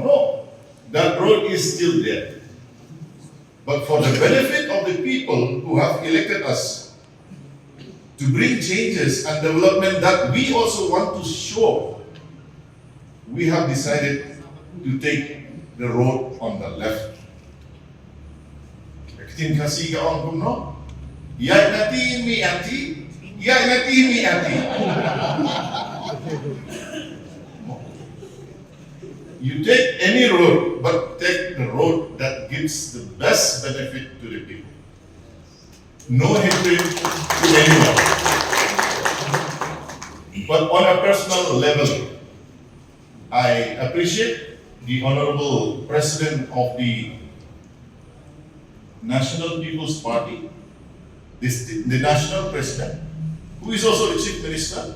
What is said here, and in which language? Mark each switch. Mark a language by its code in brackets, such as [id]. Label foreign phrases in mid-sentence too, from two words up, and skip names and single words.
[en] No, that road is still there. But for the benefit of the people who have elected us to bring changes and development that we also want to show, we have decided to take the road on the left. [kha] Tin kasih ka on kumno, ya nati mi ati. Ya nati mi ati. [en] You take any road, but take the road that gives the best benefit to the people. No hatred to anyone. But on a personal level, I appreciate the Honorable President of the National People's Party, the National President, who is also the Chief Minister.